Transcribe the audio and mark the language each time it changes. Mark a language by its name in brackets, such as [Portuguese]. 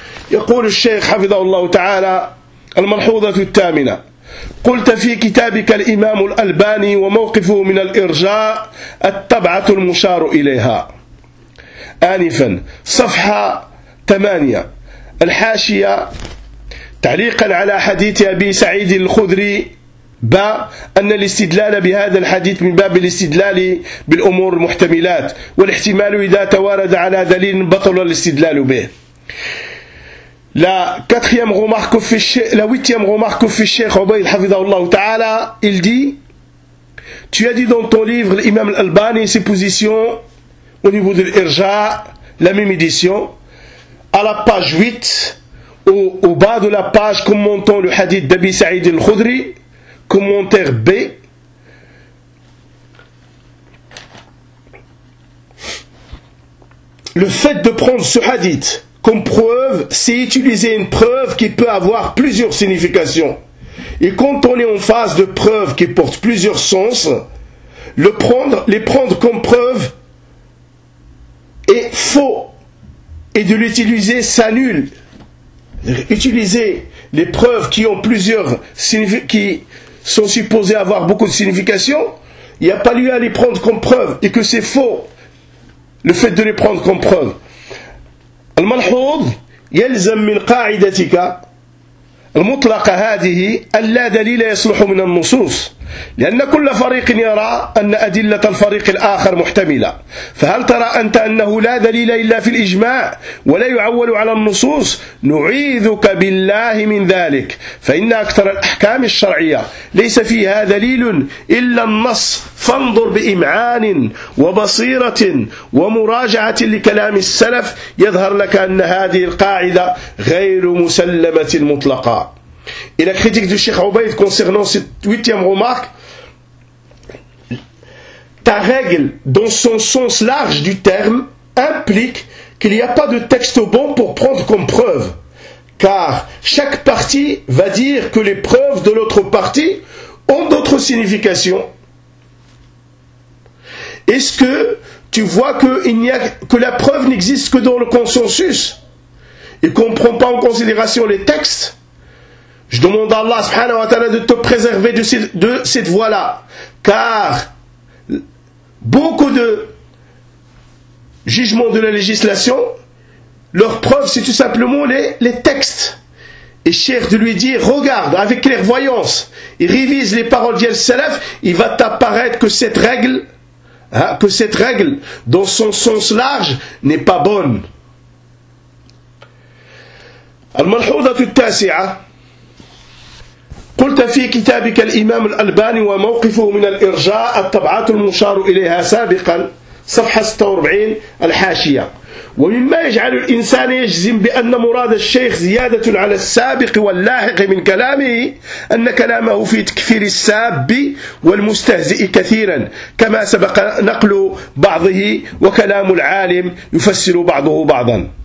[Arabic] يقول الشيخ حفظه الله تعالى الملحوظة الثامنة قلت في كتابك الإمام الألباني وموقفه من الإرجاء الطبعة المشار إليها آنفا صفحة 8 الحاشية تعليقا على حديث أبي سعيد الخدري با أن الاستدلال بهذا الحديث من باب الاستدلال بالأمور المحتملات والاحتمال إذا توارد على دليل بطل الاستدلال به. [French] La huitième remarque que fait Cheikh Obeid Hafidhahullah Ta'ala, il dit, tu as dit dans ton livre l'imam al-Albani ses positions au niveau de l'Irja, la même édition, à la page 8, au bas de la page commentant le hadith d'Abi Saïd al-Khudri, commentaire B. Le fait de prendre ce hadith comme preuve, c'est utiliser une preuve qui peut avoir plusieurs significations. Et quand on est en face de preuves qui portent plusieurs sens, les prendre comme preuve est faux. Et de l'utiliser, ça nulle. Utiliser les preuves qui ont plusieurs significations, qui sont supposées avoir beaucoup de significations, il n'y a pas lieu à les prendre comme preuve. Et que c'est faux, le fait de les prendre comme preuve. [Arabic] الملحوظ يلزم من قاعدتك المطلقة هذه أن لا دليل يصلح من النصوص لأن كل فريق يرى أن أدلة الفريق الآخر محتملة فهل ترى أنت أنه لا دليل إلا في الإجماع ولا يعول على النصوص نعيذك بالله من ذلك فإن أكثر الأحكام الشرعية ليس فيها دليل إلا النص فانظر بإمعان وبصيرة ومراجعة لكلام السلف يظهر لك أن هذه القاعدة غير مسلمة مطلقة. [French] Et la critique du Cheikh Obeid concernant cette huitième remarque, ta règle, dans son sens large du terme, implique qu'il n'y a pas de texte bon pour prendre comme preuve. Car chaque partie va dire que les preuves de l'autre partie ont d'autres significations. Est-ce que tu vois que la preuve n'existe que dans le consensus et qu'on ne prend pas en considération les textes? Je demande à Allah subhanahu wa ta'ala de te préserver de cette voie-là. Car beaucoup de jugements de la législation, leur preuve c'est tout simplement les textes. et cherche de lui dire, regarde avec clairvoyance, et révise les paroles d'El Salaf, il va t'apparaître que cette règle, hein, que cette règle, dans son sens large, n'est pas bonne. [Arabic] الملحوظة التاسعة قلت في كتابك الإمام الألباني وموقفه من الإرجاء الطبعات المشار إليها سابقا صفحة 46 الحاشية ومما يجعل الإنسان يجزم بأن مراد الشيخ زيادة على السابق واللاحق من كلامه أن كلامه في تكفير الساب والمستهزئ كثيرا كما سبق نقل بعضه وكلام العالم يفسر بعضه بعضا.